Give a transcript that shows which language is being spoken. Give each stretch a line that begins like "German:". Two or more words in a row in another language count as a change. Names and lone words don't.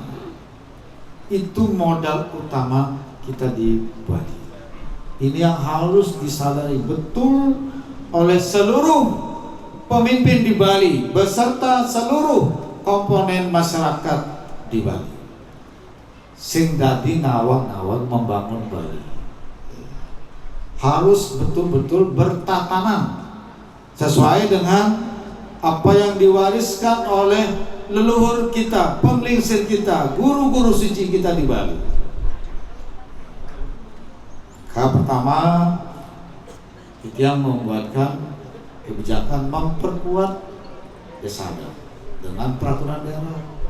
Indonesian: Itu modal utama kita di Bali. Ini yang harus disadari betul oleh seluruh pemimpin di Bali beserta seluruh komponen masyarakat di Bali.
Balinese: Sing dadi ngawang-ngawang
Indonesian: membangun Bali harus betul-betul bertatanan sesuai dengan apa yang diwariskan oleh leluhur kita, penglingsir kita, guru-guru suci kita di Bali. Pertama, kita yang membuatkan kebijakan memperkuat desa adat dengan peraturan daerah.